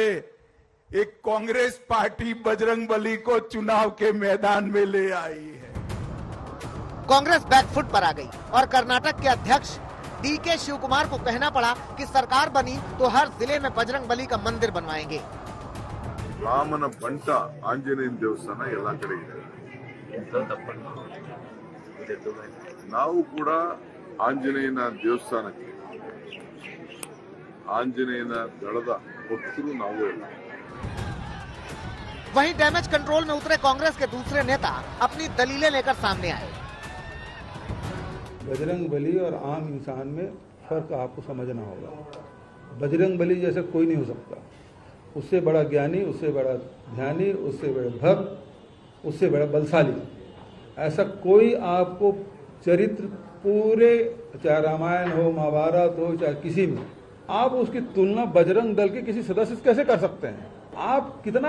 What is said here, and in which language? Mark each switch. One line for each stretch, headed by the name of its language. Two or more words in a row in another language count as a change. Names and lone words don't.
Hindi: एक कांग्रेस पार्टी बजरंग बली को चुनाव के मैदान में ले आई है। कांग्रेस बैकफुट पर आ गई और कर्नाटक के अध्यक्ष डीके शिव कुमार को कहना पड़ा कि सरकार बनी तो हर जिले में बजरंग बली का मंदिर बनवाएंगे।
Kannada: ರಾಮನ ಬಂಟ ಆಂಜನೇಯನ ದೇವಸ್ಥಾನ ಎಲ್ಲ ಕಡೆ ಇದೆ. ನಾವು ಕೂಡ ಆಂಜನೇಯನ ದೇವಸ್ಥಾನಕ್ಕೆ ಆಂಜನೇಯನ ದಳದ ಭಕ್ತರು ನಾವು ಎಲ್ಲ.
Hindi: वहीं डैमेज कंट्रोल में उतरे कांग्रेस के दूसरे नेता अपनी दलीलें लेकर सामने आए। बजरंग बली और आम इंसान में फर्क आपको समझना होगा। बजरंग बली जैसा कोई नहीं हो सकता। उससे बड़ा ज्ञानी, उससे बड़ा ध्यानी, उससे बड़ा भक्त, उससे बड़ा बलशाली ऐसा कोई आपको चरित्र पूरे, चाहे रामायण हो, महाभारत हो, चाहे किसी में, आप उसकी तुलना बजरंग दल के किसी सदस्य से कैसे कर सकते हैं?